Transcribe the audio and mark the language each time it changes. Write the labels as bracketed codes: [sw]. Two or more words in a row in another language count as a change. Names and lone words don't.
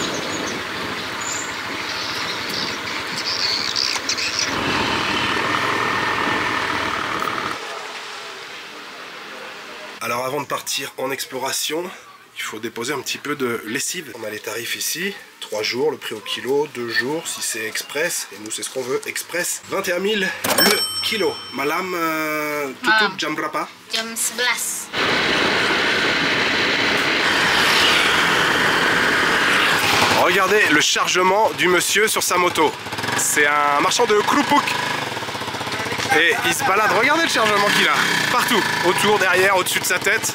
[fr] Alors avant de partir en exploration, il faut déposer un petit peu de lessive. On a les tarifs ici, 3 jours, le prix au kilo, 2 jours si c'est express. Et nous c'est ce qu'on veut, express. 21 000 le kilo. [id] Malam, tutup jam berapa? Jam 11. [fr] Regardez le chargement du monsieur sur sa moto. C'est un marchand de Krupuk. Et il se balade, regardez le chargement qu'il a. Partout, autour, derrière, au-dessus de sa tête.